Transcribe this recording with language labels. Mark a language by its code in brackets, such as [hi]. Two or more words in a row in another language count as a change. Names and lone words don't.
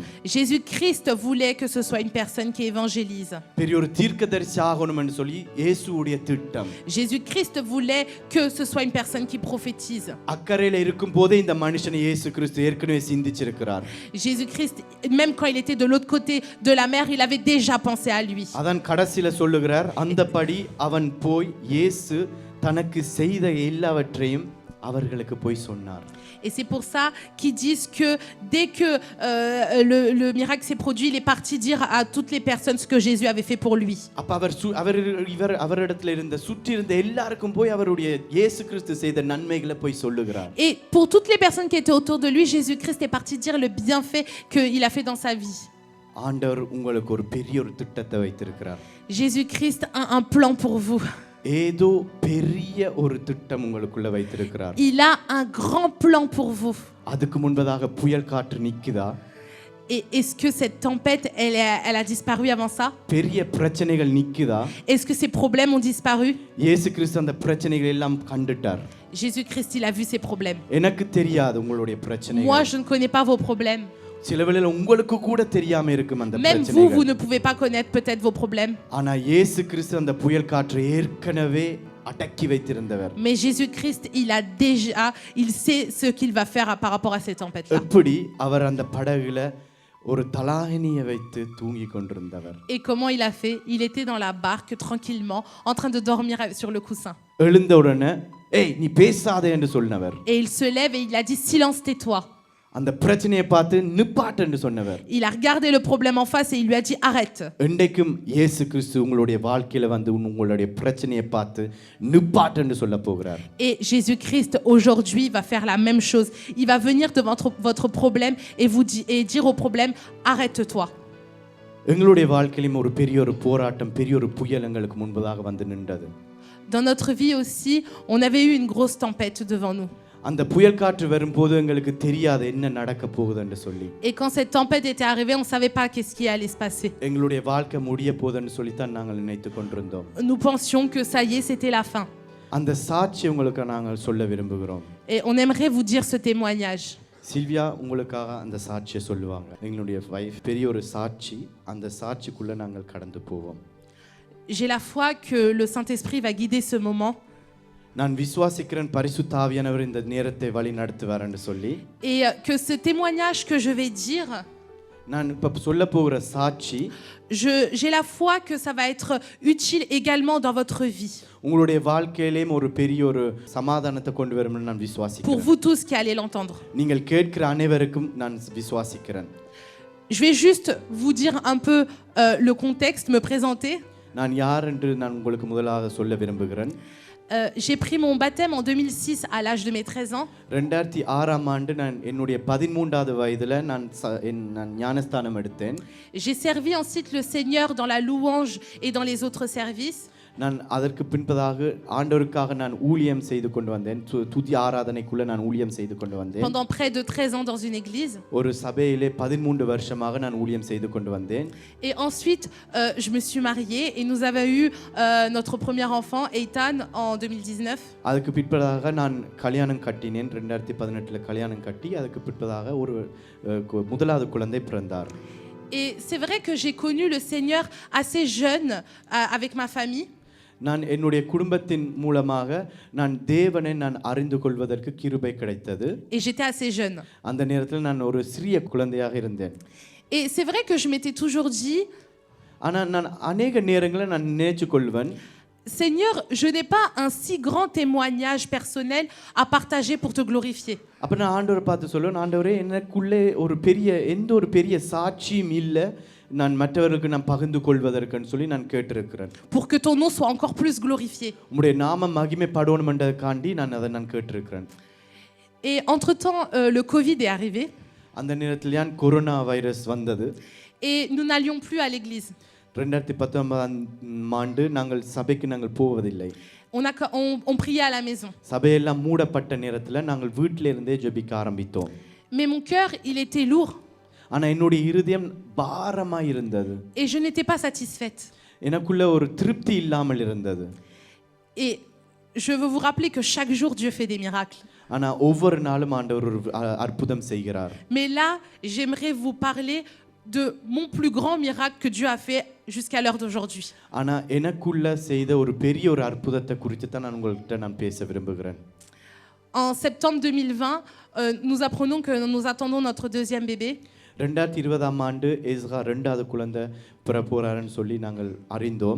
[fr] Jésus-Christ voulait que ce soit une personne qui évangélise. [ta] பெரிய ஒரு தீர்க்கதரிசி ஆகணும் என்று சொல்லி இயேசுவுடைய திட்டம். [fr] Jésus-Christ voulait que ce soit une personne qui prophétise. [ta] அக்கறையில இருக்கும் போதே இந்த மனுஷனை இயேசு கிறிஸ்து ஏற்கனவே சிந்திச்சிருக்கிறார். [fr] Jésus-Christ, même quand il était de l'autre côté de la mer, il avait déjà pensé à lui. [ta] அதான் கடைசில சொல்லுகிறார், அந்தபடி அவன் போய் இயேசு தனக்கு செய்த எல்லாவற்றையும் அவர்களுக்கு போய் சொன்னார். [fr] Et c'est pour ça qu'ils disent que dès que le miracle s'est produit, il est parti dire à toutes les personnes ce que Jésus avait fait pour lui. [ta] அப்ப அவரிடத்துல இருந்த சுற்றி இருந்த எல்லாருக்கும் போய் அவருடைய இயேசு கிறிஸ்து செய்த நன்மைகளை போய் சொல்லுகிறார். [fr] Et pour toutes les personnes qui étaient autour de lui, Jésus-Christ est parti dire le bienfait qu'il a fait dans sa vie. [ta] ஆண்டவர் உங்களுக்கு ஒரு பெரிய ஒரு திட்டத்தை வைத்திருக்கிறார். [fr] Jésus-Christ a un plan pour vous. [ta] ஏதோ பெரிய ஒரு திட்டம் உங்களுக்குள்ள வைத்திருக்கிறார். [fr] Il a un grand plan pour vous. [ta] அதுக்கு முன்பதாக புயல் காற்று நிக்குதா? [fr] Et est-ce que cette tempête, elle a disparu avant ça? [ta] பெரிய பிரச்சனைகள் நிக்குதா? [fr] Est-ce que ces problèmes ont disparu? [ta] இயேசு கிறிஸ்து அந்த பிரச்சனைகள் எல்லாம் கண்டுட்டார். [fr] Jésus-Christ, il a vu ces problèmes. [ta] எனக்கு தெரியாது உங்களுடைய பிரச்சனைகள். [fr] Moi, je ne connais pas vos problèmes. [ta] சில வேளையில உங்களுக்கு கூட தெரியாம இருக்கும் அந்த [fr] Même vous, [ta] பிரச்சனைகள். [fr] vous ne pouvez pas connaître peut-être vos problèmes. [ta] ஆனா இயேசு கிறிஸ்து அந்த புயல் காற்றை ஏற்கனவே அடக்கி வைத்திருந்தவர். [fr] Mais Jésus-Christ, il sait ce qu'il va faire par rapport à ces tempêtes-là. [ta] எப்படி அவர் அந்த படகுல ஒரு தலாகினியை வைத்து தூங்கி கொண்டிருந்தவர். [fr] Et comment il a fait? Il était dans la barque tranquillement, en train de dormir sur le coussin. [ta] எழுந்த உடனே ஏய் நீ பேசாதே என்று சொன்னவர். [fr] Et il se lève et il a dit silence, tais-toi. [ta] அந்த பிரச்சனையை பார்த்து நிப்பாட்டு என்று சொன்னவர். [fr] Il a regardé le problème en face et il lui a dit arrête. [ta] இன்றைக்கும் இயேசு கிறிஸ்து உங்களுடைய வாழ்க்கையில வந்து உங்களுடைய பிரச்சனையை பார்த்து நிப்பாட்டு என்று சொல்ல போகிறார். [fr] Et Jésus-Christ aujourd'hui va faire la même chose. Il va venir devant votre problème et dire au problème arrête-toi. [ta] எங்களுடைய வாழ்க்கையிலும் ஒரு பெரிய ஒரு போராட்டம், பெரிய ஒரு புயல் எங்களுக்கு முன்பதாக வந்து நின்றது. [fr] Dans notre vie aussi, on avait eu une grosse tempête devant nous. [ta] அந்த புயல் காற்று வரும்போது எங்களுக்கு தெரியாது என்ன நடக்க போகுது என்று சொல்லி. [fr] Et quand cette tempête était arrivée, on savait pas qu'est-ce qui allait se passer. [ta] எங்களுடைய வாழ்க்கை முடிய போகுதுன்னு சொல்லி தான் நாங்கள் நினைத்து கொண்டிருந்தோம். [fr] Nous pensions que ça y est, c'était la fin. [ta] அந்த சாட்சி உங்களுக்கு நாங்கள் சொல்ல விரும்புகிறோம். [fr] Et on aimerait vous dire ce témoignage. [ta] சில்வியா உங்களுக்காக அந்த சாட்சியை சொல்லுவாங்க. எங்களுடைய வைஃப் பெரிய ஒரு சாட்சி, அந்த சாட்சிக்குள்ள நாங்கள் கடந்து போவோம். [fr] J'ai la foi que le Saint-Esprit va guider ce moment. [ta] நான் விசுவாசிக்கிறேன் பரிசுத்த ஆவியானவர் இந்த நேரத்தை வழி நடத்துவார் என்று சொல்லி. [fr] Et que ce témoignage que je vais dire, [ta] நான் இப்ப சொல்ல போகிற சாட்சி [fr] j'ai la foi que ça va être utile également dans votre vie. [ta] உங்களுடைய வாழ்க்கையிலேயும் ஒரு பெரிய ஒரு சமாதானத்தை கொண்டு வரும்னு நான் [fr] Pour [ta] விசுவாசிக்கிறேன். [fr] vous tous qui allez l'entendre. [ta] நீங்கள் கேட்கிற அனைவருக்கும் நான் விசுவாசிக்கிறேன். [fr] Je vais juste vous dire un peu le contexte, me présenter. [ta] நான் யார் என்று நான் உங்களுக்கு முதலாக சொல்ல விரும்புகிறேன். [fr] J'ai pris mon baptême en 2006 à l'âge de mes 13 ans. [ta] 2006 ஆண்டு நான் என்னுடைய 13வது வயதில நான் ஞானஸ்தானம் எடுத்தேன். [fr] J'ai servi ensuite le Seigneur dans la louange et dans les autres services. [ta] நான் அதற்கு பின்பதாக ஆண்டவருக்காக நான் ஊழியம் செய்து கொண்டு வந்தேன். துதி ஆராதனைக்குள்ள நான் ஊழியம் செய்து கொண்டு வந்தேன். [fr] Pendant près de 13 ans dans une église. [ta] ஒரு சபையிலே 13 வருஷமாக நான் ஊழியம் செய்து கொண்டு வந்தேன். [fr] Et ensuite je me suis mariée et nous avons eu notre premier enfant Eitan en 2019. [ta] அதுக்கு பின்பதாக நான் கல்யாணம் கட்டினேன். 2018ல கல்யாணம் கட்டி அதுக்கு பின்பதாக ஒரு முதலாவது குழந்தை பிறந்தார். [fr] Et c'est vrai que j'ai connu le Seigneur assez jeune avec ma famille. [ta] நான் என்னுடைய குடும்பத்தின் மூலமாக நான் தேவனை நான் அறிந்து கொள்வதற்கு கிருபை கிடைத்தது. [fr] Et j'étais assez jeune. [ta] அந்த நேரத்தில் நான் ஒரு சிறிய குழந்தையாக இருந்தேன். [fr] Et c'est vrai que je m'étais toujours dit [ta] ஆனா நான் अनेक நேரங்களில் நான் நினைச்சு கொள்வேன் [fr] Seigneur, je n'ai pas un si grand témoignage personnel à partager pour te glorifier. [ta] அப்ப நான் ஆண்டவரை பார்த்து சொல்லுவேன், ஆண்டவரே எனக்குள்ளே எந்த ஒரு பெரிய சாட்சியும் இல்லை, நான் மற்றவர்களுக்கு நான் பகிர்ந்து கொள்வதற்குன்னு சொல்லி நான் கேட்டிருக்கிறேன். [fr] Pour que ton nom soit encore plus glorifié. [ta] உம்முடைய நாமம் மகிமைப்படணும்ன்றதுக்காண்டி நான் கேட்டிருக்கிறேன். [fr] Et entre-temps, le Covid est arrivé. [ta] அந்த நேரத்தில் தான் கொரோனா வைரஸ் வந்தது. [fr] Et nous n'allions plus à l'église. [ta] 2019 ஆண்டு நாங்கள் சபைக்கு போவதில்லை. [fr] On priait à la maison. [ta] சபையெல்லாம் மூடப்பட்ட நேரத்தில் நாங்கள் வீட்டில இருந்தே ஜெபிக்க ஆரம்பித்தோம். [fr] Mais mon cœur, il était lourd. [ta] ஆனா என்னுடைய இருதயம் பாரமா இருந்தது. [fr] Et je n'étais pas satisfaite. [ta] எனக்குள்ள ஒரு திருப்தி இல்லாமல் இருந்தது. [fr] Et je veux vous rappeler que chaque jour Dieu fait des miracles. [ta] ஆனா ஒவ்வொரு நாளும் ஆண்டவர் ஒரு அற்புதம் செய்கிறார். [fr] Mais là, j'aimerais vous parler de mon plus grand miracle que Dieu a fait jusqu'à l'heure d'aujourd'hui. [ta] ஆனா எனக்குள்ள செய்த ஒரு பெரிய ஒரு அற்புதத்தை குறித்து தான் நான் உங்கள்கிட்ட பேச விரும்புகிறேன். [fr] En septembre 2020, nous apprenons que nous attendons notre deuxième bébé. [ta] 2020 ஆண்டு எஸ்ரா இரண்டாவது குழந்தை பிறப்போறாருன்னு சொல்லி நாங்கள் அறிந்தோம்.